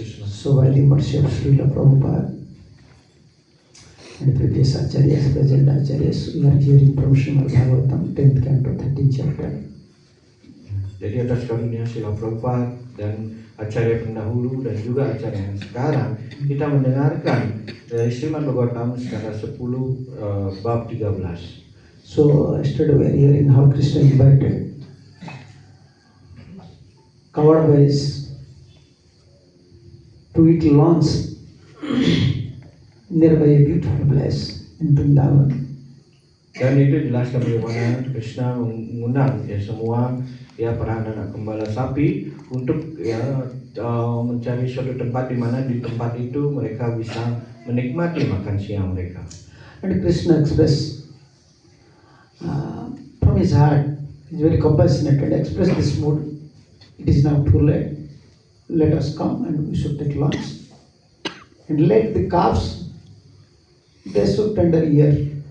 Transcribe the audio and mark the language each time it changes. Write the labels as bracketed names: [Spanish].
[English] So while the mercy of Srila Prabhupada and previous acharyas, present acharyas, we are hearing from Srimad Bhagavatam, 10th canto, 13th chapter. [Indonesian] Jadi atas karunia Srila Prabhupada dan acarya pendahulu dan juga acarya yang sekarang, kita mendengarkan dari Srimad Bhagavatam secara 10 bab 13. [English] So yesterday we are hearing how Krishna invited covered boys to eat lunch nearby a beautiful place. in Vrindavan. [Indonesian] Dan itu jelaskan bagaimana Krishna mengundang ya semua ya para anak gembala sapi untuk ya mencari suatu tempat di mana di tempat itu mereka bisa menikmati makan siang mereka. [English] And Krishna expressed from his heart, he is very compassionate and expressed this mood. It is now too late. Let us come and we should take lunch. And let the calves, they should tender ear.